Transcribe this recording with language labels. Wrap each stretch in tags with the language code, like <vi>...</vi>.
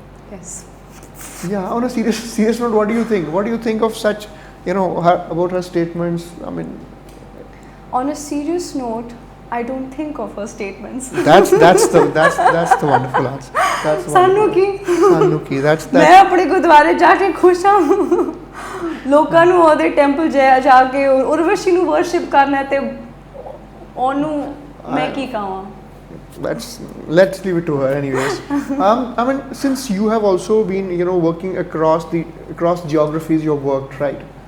<en>Yes. Yeah, on a serious note, what do you think? What do you think of such, her, about her statements? I mean, On a serious note, I don't think of her statements. That's the wonderful answer. That's</en> <pa>ਸਾਨੂੰ ਕੀ ਸਾਨੂੰ ਕੀ that's ਮੈਂ ਆਪਣੇ ਗੁਰਦੁਆਰੇ ਜਾ ਕੇ ਖੁਸ਼ ਹਾਂ ਲੋਕਾਂ ਨੂੰ ਉਹਦੇ ਟੈਂਪਲ ਜਾ ਕੇ ਉਰਵਸ਼ੀ ਨੂੰ ਵਰਸ਼ਿਪ ਕਰਨਾ ਤੇ ਉਹਨੂੰ ਮੈਂ ਕੀ ਕਹਾਂ</pa> <en>let's leave it to her anyways. I mean, since you have also been working across geographies you've worked, right?</en>